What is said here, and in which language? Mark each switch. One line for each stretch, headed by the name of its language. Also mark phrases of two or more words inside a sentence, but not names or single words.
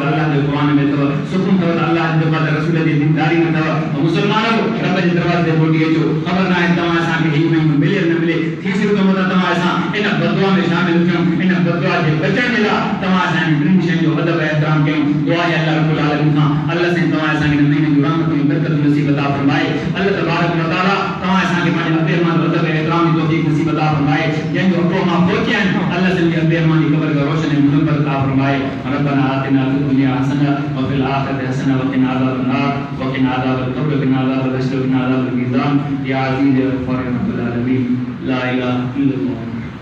Sindhi: अल्लाह जे क़ुर में अथव सुकून अथव अल्लाह जे जेको आहे रसूल जी दीनदारी में अथव मुसलमानो रब जे दरवाज़े ते मोटी अचो ख़बर न आहे तव्हां असांखे हीउ महीनो मिले न मिले थी सघंदो त तव्हां असां इन बददुआ में शामिल थियूं इन बददुआ जे बचण जे लाइ तव्हां असांजी टिनि शयुनि जो अदब एहतराम कयूं दुआ आहे अल्लाह
Arabic: رب العالمين
Sindhi: खां अल्लाह साईं तव्हां असांखे हिन महीने जूं रहमतूं बरकत नसीब अता फरमाए
Arabic: الله تبارك و تعالى
Sindhi: तव्हां असांखे पंहिंजे अबे अम्मा जो अदब एहतराम जी तौफ़ीक़ नसीब अता फरमाए जंहिंजो अबो अम्मा पहुची आहिनि अल्लाह साईं अबे अम्मा जी क़ब्र खे रोशन ऐं मुनव्वर अता फरमाए
Arabic: ربنا آتنا في الدنيا حسنة و في الآخرة حسنة و قنا عذاب النار و قنا عذاب القبر و قنا عذاب الحشر و قنا عذاب الميزان يا عزيز يا غفار يا رب العالمين لا إله إلا الله